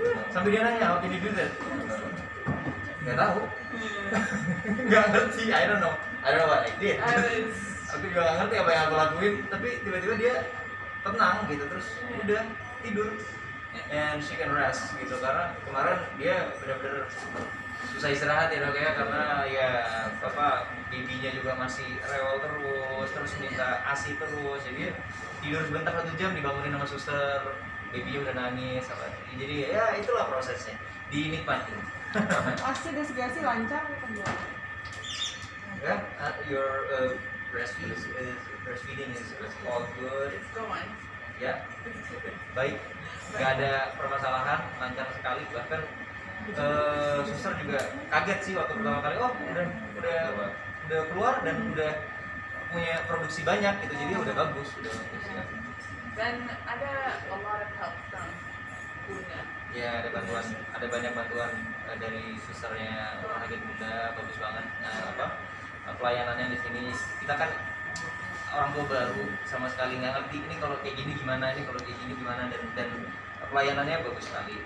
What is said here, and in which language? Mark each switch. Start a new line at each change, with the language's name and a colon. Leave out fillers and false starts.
Indonesian: Sampai dia nanya,
English: how can you do that?
Indonesian: Nggak tahu, nggak ngerti,
English: I don't know what I did. I was.
Indonesian: Aku juga nggak ngerti apa yang aku lakuin, tapi tiba-tiba dia tenang gitu, terus udah tidur.
English: And she can rest
Indonesian: gitu, karena kemarin dia benar-benar susah istirahat ya dok ya, karena ya bibinya juga masih rewel terus minta ASI terus, jadi tidur sebentar 1 jam dibangunin sama suster, babynya udah nangis jadi ya itulah prosesnya, dinikmatin. ASI desegasi lancar atau enggak?
English: Ya, your breastfeeding is all good It's going.
Indonesian: ya, baik, nggak ada permasalahan, lancar sekali, bahkan suster juga kaget sih waktu pertama kali, oh udah keluar dan udah punya produksi banyak gitu, jadi udah bagus ya. Dan ada
English: a lot of help from Bunda.
Indonesian: Ya ada banyak bantuan dari susternya Rumah Sakit Bunda, bagus banget. Pelayanannya di sini, kita kan orang tua baru sama sekali nggak ngerti ini kalau kayak gini gimana, ini kalau kayak gini gimana, dan pelayanannya bagus sekali.